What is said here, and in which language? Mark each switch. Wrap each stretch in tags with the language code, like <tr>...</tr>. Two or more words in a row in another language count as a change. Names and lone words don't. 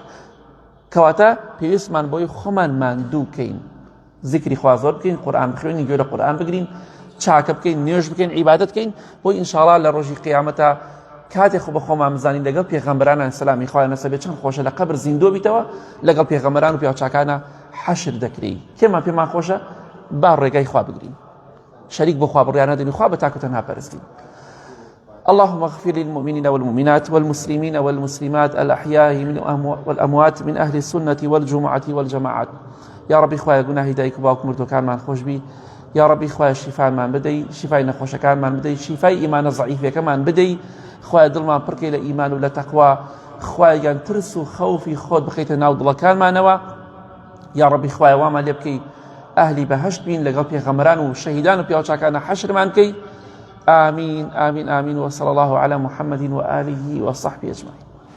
<ckb>کەواتە پێویستمان بۆی خۆمان ماندوو بکەین، ذیکری خوا زۆر بکەین، قورئان بخوێنین، گوێ لە قورئان بگرین، چاکە بکەین، نوێژ بکەین، عیبادەت بکەین، بۆی ئینشاءالله لە ڕۆژی قیامەتە کاتێک خۆ بە خۆمان بزانین لەگەڵ پێغەمبەرانە سەلامی خوایان لەسەر بێت چەند خۆشە لە قەبر زیندوو بیتەوە، لەگەڵ پێغەمبەران و پیاوچاکانە حەشر دەکرێی. کێمان پێمان خۆشە با ڕێگای خوا بگرین، شەریک بۆ خوا بڕیان نەدەین و خوا بە تاک و تەنها پەرستین.</ckb> <ar>اللهم اغفر للمؤمنين والمؤمنات والمسلمين والمسلمات الأحياء والأموات من أهل السنة والجمعة والجماعات. يا ربي</ar> <ckb>خوايا گناهی دایک و باوک مردووکانمان خۆش بی.</ckb> <ar>يا ربي</ar> <ckb>خوايا شفامان بدەی، شفای نەخۆشەکانمان بدەی، شفای ئیمانە ضعیفەکەمان بدەی. خوايا دڵمان پڕکەی لە ئیمان و لە تەقوا. خوايا گیان ترس و خەوفی خۆت بخەیتە ناو دڵەکانمانەوە.</ckb> <ar>يا ربي</ar> <ckb>خوايا وامان لێ بکەی ئەهلی بەهەشت بین، لەگەڵ پێغەمبەران و شەهیدان و پیاوچاکانە حەشرمان کەی.</ckb> <ar>آمين آمين آمين، وصلى الله على محمد وآله وصحبه أجمعين.</ar>